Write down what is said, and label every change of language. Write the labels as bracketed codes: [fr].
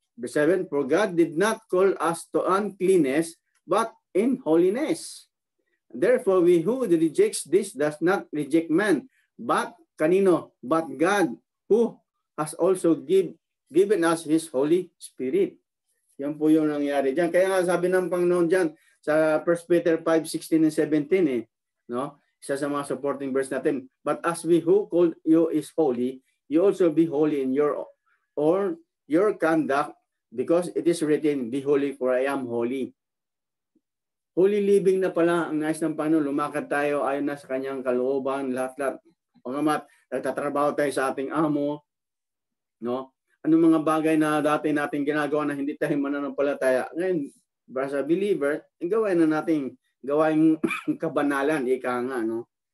[en] Verse 7, for God did not call us to uncleanness, but in holiness. Therefore, we who rejects this does not reject man, but [tl] kanino? [en] But God, who has also given us His Holy Spirit. [tl] Yan po yung nangyari dyan. Kaya nga sabi ng Panginoon dyan sa 1 Peter 5:16 and 17, no? Isa sa mga supporting verse natin. [en] But as we who called you is holy, you also be holy in your conduct, because it is written, be holy for I am holy. Holy living [tl] na pala ang nais ng Panginoon. Lumakad tayo ayon na sa kanyang kalooban, lahat-lahat. O nga mat, nagtatrabaho tayo sa ating amo, no? Anong mga bagay na dati natin ginagawa na hindi tayo mananampalataya. Ngayon, [en] as a believer, [tl] gawain na natin gawain kabanalan, ika nga, no?